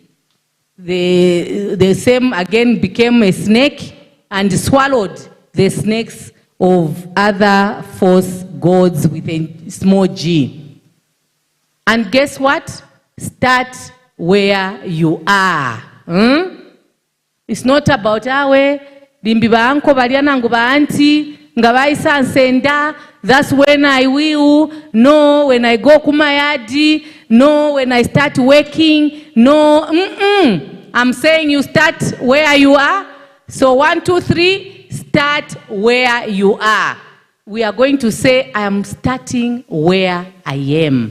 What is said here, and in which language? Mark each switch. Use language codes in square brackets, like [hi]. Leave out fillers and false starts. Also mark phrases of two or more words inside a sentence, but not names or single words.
[en] The same again became a snake and swallowed the snakes of other false gods with a small g. And guess what? Start where you are. It's not about [bem] awe bimbi baanko balianangu baanti ngabaisa nsenda. [en] That's when I will. No, when I go kumayadi. No, when I start working. No, I'm saying you start where you are. So 1, 2, 3. Start where you are. We are going to say, I am starting where I am.